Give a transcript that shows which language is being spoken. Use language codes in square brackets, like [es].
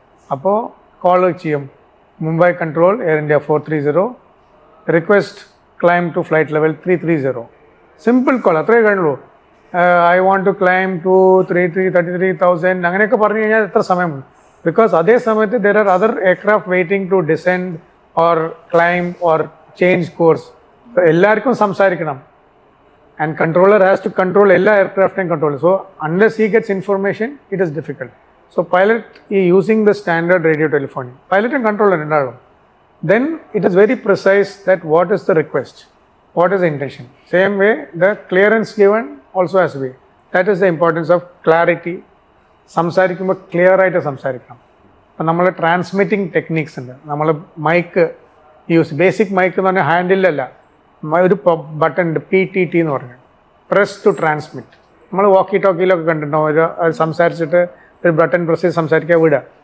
[ml] അപ്പോൾ കോൾ ചെയ്യും, [en] Mumbai control Air India 430 request climb to flight level 330. [ml] Simple call, അത്രയേ കാണുള്ളൂ. [en] I want to climb to 33,000 [ml] അങ്ങനെയൊക്കെ പറഞ്ഞു കഴിഞ്ഞാൽ എത്ര സമയം? [en] Because അതേ സമയത്ത് there are other aircraft waiting to descend or climb or change course. [ml] എല്ലാവർക്കും സംസാരിക്കണം. [en] And controller has to control all aircraft and control. So unless he gets information, it is difficult. So pilot is using the standard radio telephony. Pilot and controller understand. Then it is very precise that what is the request, what is the intention. Same way the clearance given also has to be. That is the importance of clarity. [ml] സംസാരിക്കുമ്പോൾ clear ആയിട്ട് സംസാരിക്കണം. അപ്പം നമ്മൾ transmitting techniques ഉണ്ട്. നമ്മൾ mic use, basic mic എന്ന് പറഞ്ഞാൽ ഹാൻഡിലല്ല, ഒരു ബട്ടൺ ഉണ്ട്, PTT എന്ന് പറഞ്ഞു, പ്രസ് ടു ട്രാൻസ്മിറ്റ്. നമ്മൾ വോക്കി ടോക്കിയിലൊക്കെ കണ്ടിട്ടുണ്ടോ, അത് സംസാരിച്ചിട്ട് ഒരു ബട്ടൺ പ്രസ് ചെയ്ത് സംസാരിക്കാൻ വിടുക.